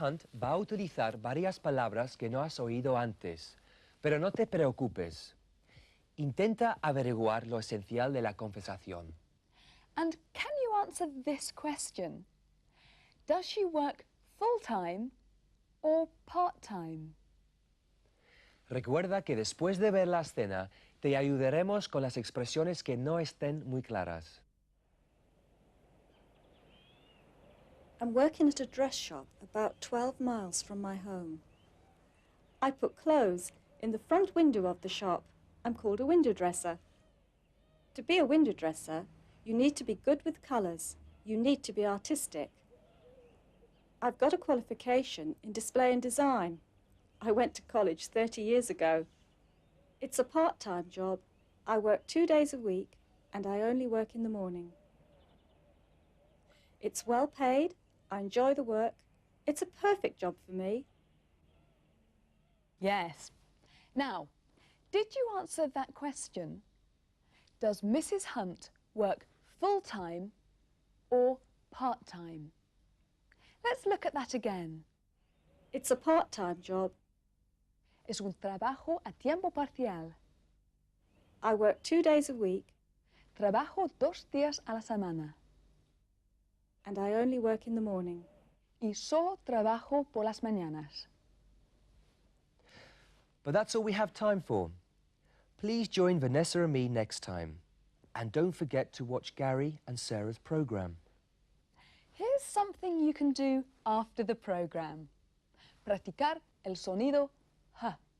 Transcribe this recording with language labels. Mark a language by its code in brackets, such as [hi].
[es] Hunt va a utilizar varias palabras que no has oído antes, pero no te preocupes. Intenta averiguar lo esencial de la conversación. [en] And can you answer this question? Does she work full-time or part-time? [es] Recuerda que después de ver la escena, te ayudaremos con las expresiones que no estén muy claras. [en] I'm working at a dress shop about 12 miles from my home. I put clothes in the front window of the shop. I'm called a window dresser. To be a window dresser, you need to be good with colours. You need to be artistic. I've got a qualification in display and design. I went to college 30 years ago. It's a part-time job. I work 2 days a week and I only work in the morning. It's well paid. I enjoy the work. It's a perfect job for me. Yes. Now, did you answer that question? Does Mrs. Hunt work full-time or part-time? Let's look at that again. It's a part-time job. [es] Es un trabajo a tiempo parcial. [en] I work 2 days a week. [es] Trabajo 2 días a la semana. [en] And I only work in the morning. [es] Y solo trabajo por las mañanas. [en] But that's all we have time for. Please join Vanessa and me next time. And don't forget to watch Gary and Sarah's program. Here's something you can do after the program. [es] Practicar el sonido H.